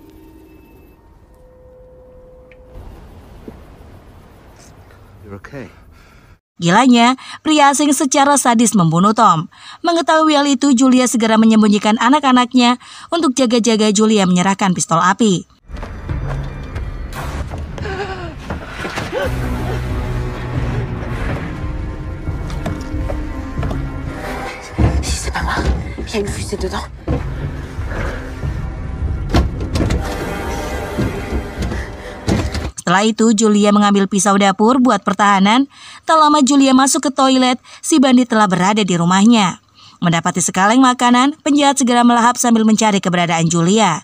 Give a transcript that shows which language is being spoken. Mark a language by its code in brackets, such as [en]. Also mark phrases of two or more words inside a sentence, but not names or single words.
[en] You're okay. [id] Gilanya, pria asing secara sadis membunuh Tom. Mengetahui hal itu, Julia segera menyembunyikan anak-anaknya. Untuk jaga-jaga, Julia menyerahkan pistol api. [fr] C'est pas moi. Il y a une fusée dedans. [id] Setelah itu, Julia mengambil pisau dapur buat pertahanan. Tak lama Julia masuk ke toilet, si bandit telah berada di rumahnya. Mendapati sekaleng makanan, penjahat segera melahap sambil mencari keberadaan Julia.